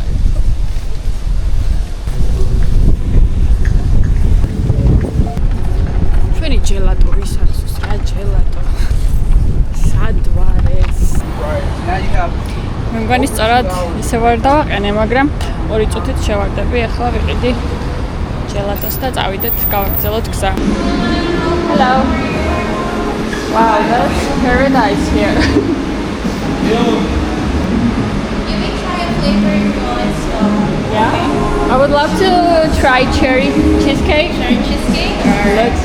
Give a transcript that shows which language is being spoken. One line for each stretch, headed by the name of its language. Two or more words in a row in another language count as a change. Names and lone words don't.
Georgian: ჩვენი ჯელატო ვის ახსოვს რა ჯელატო? სად ვარ ეს? მე მგონი სწორად ისე ვარ დავაყენე, მაგრამ 2 წუთით შევარდები, ახლა ვიყიდი ჯელატოს და წავიდეთ გავაგრძელოთ გზა.
English: Hello. Wow, that's paradise here. You may try a flavor if you want slow. Yeah. I would love to try cherry cheesecake. Cherry cheesecake? Looks